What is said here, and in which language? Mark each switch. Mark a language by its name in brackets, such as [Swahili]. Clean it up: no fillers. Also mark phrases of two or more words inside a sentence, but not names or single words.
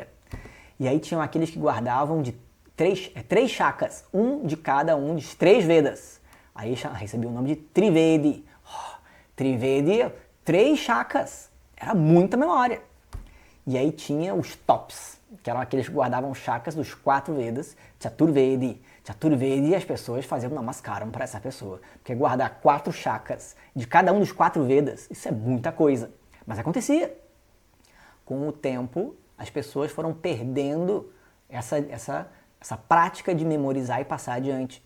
[Portuguese] E aí tinham aqueles que guardavam de 3 shakas, um de cada um dos 3 Vedas. Aí recebia o nome de Trivedi. Trivedi, 3 shakas. Era muita memória. E aí tinha os tops, que eram aqueles que guardavam shakas dos 4 Vedas. Chaturvedi. Chaturvedi, as pessoas faziam namaskaram para essa pessoa. Porque guardar 4 shakas de cada um dos 4 Vedas, isso é muita coisa. Mas acontecia. Com o tempo, as pessoas foram perdendo essa prática de memorizar e passar adiante.